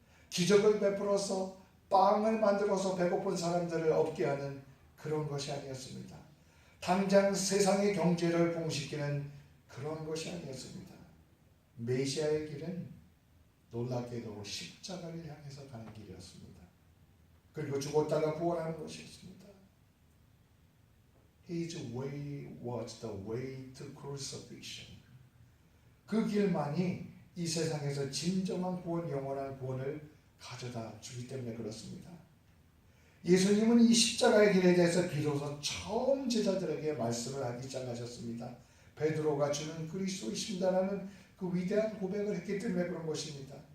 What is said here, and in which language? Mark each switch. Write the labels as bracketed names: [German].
[Korean] 기적을 베풀어서 빵을 만들어서 배고픈 사람들을 얻게 하는 그런 것이 아니었습니다. 당장 세상의 경제를 부흥시키는 그런 것이 아니었습니다. 메시아의 길은 놀랍게도 십자가를 향해서 가는 길이었습니다. 그리고 죽었다가 부활하는 것이었습니다. [English] His way was the way to crucifixion. [Korean] 그 길만이 이 세상에서 진정한 구원, 영원한 구원을 가져다 주기 때문에 그렇습니다. 예수님은 이 십자가의 길에 대해서 비로소 처음 제자들에게 말씀을 하기 시작하셨습니다. 베드로가 주는 그리스도이십니다라는 그 위대한 고백을 했기 때문에 그런 것입니다.